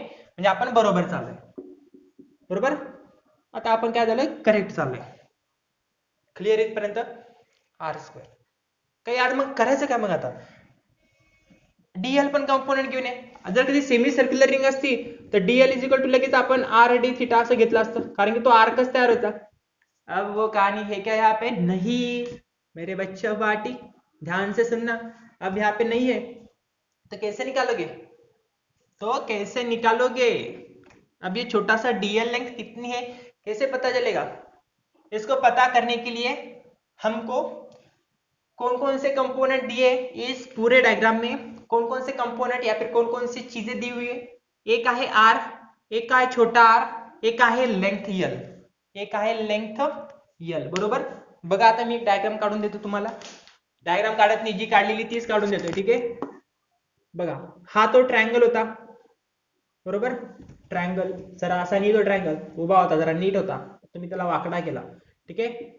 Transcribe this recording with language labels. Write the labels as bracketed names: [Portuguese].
[Marathi] म्हणजे आपण बरोबर चाललोय. बरोबर. आता आपण काय झालं, करेक्ट चाललोय. क्लिअर इथपर्यंत आर स्क्वेअर. काही आज मग करायचं काय मग आता, डीएल पण कंपोनेंट घेऊन ये. जर कधी सेमी सर्क्युलर रिंग असती तर डीएल इज इक्वल टू लगेच आपण आर डी थिटा असं घेतलं असतं, कारण की तो आर्कच तयार होता. [Hindi] अब वो कहानी है क्या यहाँ पे, नहीं मेरे बच्चे बाटी, ध्यान से सुनना. अब यहाँ पे नहीं है तो कैसे निकालोगे, तो कैसे निकालोगे. अब ये छोटा सा डीएल लेंथ कितनी है कैसे पता चलेगा. इसको पता करने के लिए हमको कौन कौन से कंपोनेंट दिए इस पूरे डायग्राम में, कौन कौन से कंपोनेंट या फिर कौन कौन सी चीजें दी हुई है. [Marathi] एक आहे आर, एक आहे छोटा आर, एक आहे लेंथ यल, एक आहे लेंथ यल. बरोबर. बघा आता मी एक डायग्राम काढून देतो तुम्हाला. डायग्राम काढत नाही, जी काढलेली तीच काढून देतोय. ठीक आहे. बघा हा तो ट्रायंगल होता. बरोबर. ट्रायंगल जरा असा नाही, तो ट्रायंगल उभा होता, जरा नीट होता, तुम्ही त्याला वाकडा केला. ठीक आहे.